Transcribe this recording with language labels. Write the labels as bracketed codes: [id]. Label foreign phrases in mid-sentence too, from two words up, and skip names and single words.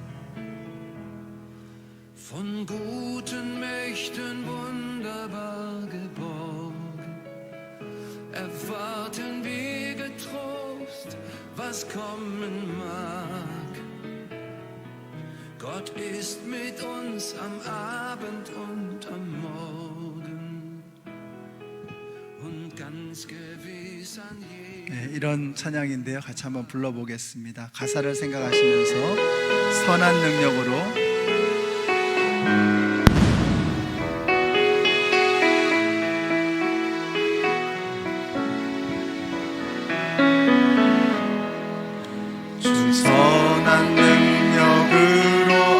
[de] Von guten Mächten wunderbar geborgen, erwarten wir getrost, was kommen mag. Gott ist mit uns am Abend und am Morgen und ganz gewiss an jedem. [ko] 네, 이런 찬양인데요, 같이 한번 불러보겠습니다. 가사를 생각하시면서 선한 능력으로 주 선한 능력으로